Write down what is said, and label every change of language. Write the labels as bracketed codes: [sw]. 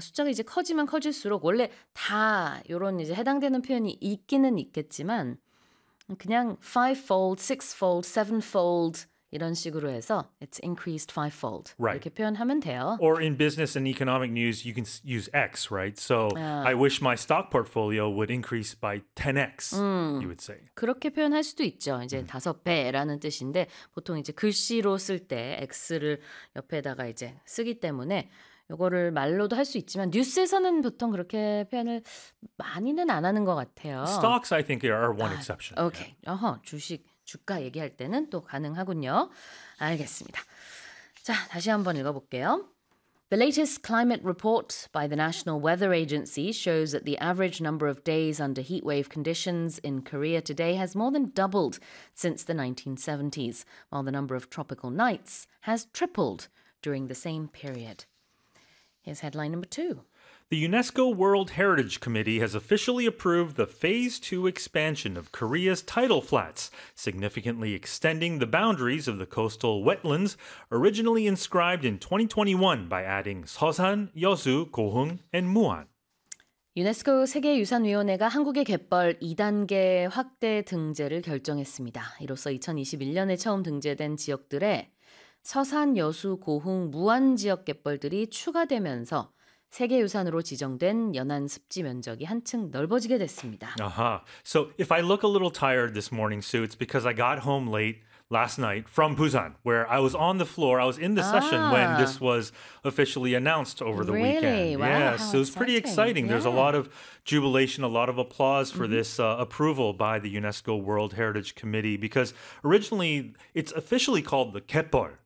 [ko] 숫자가 이제 커지면 커질수록 원래 다 이런 이제 해당되는 표현이 있기는 있겠지만 그냥 [en] fivefold, sixfold, sevenfold [ko] 이런 식으로 해서 [en] it's increased fivefold right. [ko] 이렇게 표현하면 돼요. [en] Or in business and economic news, you can use X, right? So I wish my stock portfolio would increase by 10X, you would say. [ko] 그렇게 표현할 수도 있죠. 이제 다섯 배라는 뜻인데 보통 이제 글씨로 쓸 때 X를 옆에다가 이제 쓰기 때문에 이거를 말로도 할 수 있지만 뉴스에서는 보통 그렇게 표현을 많이는 안 하는 것 같아요. [en] Stocks, I think, are one exception. Okay. Yeah. [ko] 어허, 주식. 주가 얘기할 때는 또 가능하군요. 알겠습니다. 자, 다시 한번 읽어볼게요. [en] The latest climate report by the National Weather Agency shows that the average number of days under heatwave conditions in Korea today has more than doubled since the 1970s, while the number of tropical nights has tripled during the same period. Here's headline number two. The UNESCO World Heritage Committee has officially approved the Phase 2 expansion of Korea's tidal flats, significantly extending the boundaries of the coastal wetlands originally inscribed in 2021 by adding Seosan, Yeosu, Gohung, and Muan. [ko] 유네스코 세계유산위원회가 한국의 갯벌 2단계 확대 등재를 결정했습니다. 이로써 2021년에 처음 등재된 지역들의 서산, 여수, 고흥, 무안 지역 갯벌들이 추가되면서 세계유산으로 지정된 연안 습지 면적이 한층 넓어지게 됐습니다. [en] Uh-huh. So if I look a little tired this morning, Sue, it's because I got home late last night from Busan, where I was on the floor, I was in the session when this was officially announced over the really? Weekend. Wow, yes, so it was pretty exciting. Yeah. There's a lot of jubilation, a lot of applause for this approval by the UNESCO World Heritage Committee, because originally it's officially called the Gaetbeol.